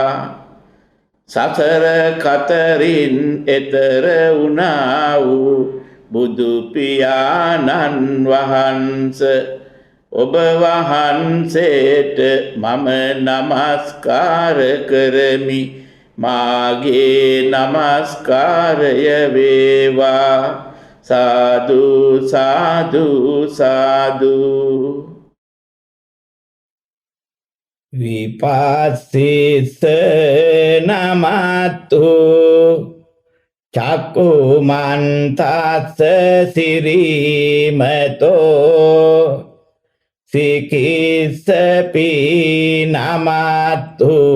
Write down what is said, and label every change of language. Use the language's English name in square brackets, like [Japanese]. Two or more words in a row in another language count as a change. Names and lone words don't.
[Sinhala] සසර කතරින් එතර වුණා වූ බුදු පියාණන් වහන්ස ඔබ වහන්සේට මම නමස්කාර කරමි. මාගේ නමස්කාරය වේවා. සාදු සාදු සාදු. [Pali] විපස්සිත නමතු චක්කුමන්තස්ස සිරීමතෝ සිකිස්සපි නමතු